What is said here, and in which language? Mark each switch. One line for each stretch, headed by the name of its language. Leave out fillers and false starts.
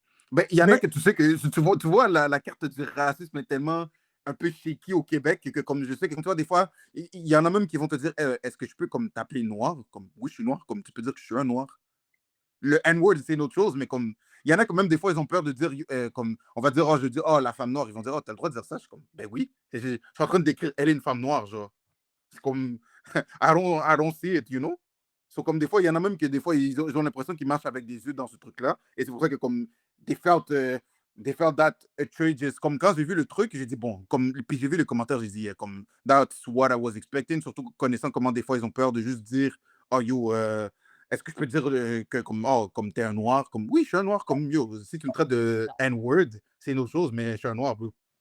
French: Ben, il y en a que tu sais que tu vois la carte du racisme est tellement un peu shaky au Québec que comme je sais que comme toi, des fois, il y en a même qui vont te dire est-ce que je peux comme t'appeler noir? Comme oui, je suis noir, comme tu peux dire que je suis un noir. Le N-word, c'est une autre chose, mais comme il y en a quand même des fois, ils ont peur de dire comme on va dire, oh, je dis, oh, la femme noire, ils vont dire, oh, t'as le droit de dire ça. Je suis comme, ben oui, je suis en train de décrire, elle est une femme noire, genre. C'est comme,
English: I don't see it, you know?
French: So, comme des fois, il y en a même que des fois, ils ont l'impression qu'ils marchent avec des yeux dans ce truc-là. Et c'est pour ça que comme,
English: they felt that outrageous.
French: Comme quand j'ai vu le truc, j'ai dit, bon, comme, puis j'ai vu les commentaires, j'ai dit, comme,
English: that's what I was expecting,
French: surtout connaissant comment des fois ils ont peur de juste dire, oh, you, est-ce que je peux dire que comme, oh, comme t'es un noir, comme, oui, je suis un noir, comme, yo, si tu me traites de N-word, c'est une autre chose, mais je suis un noir, bro.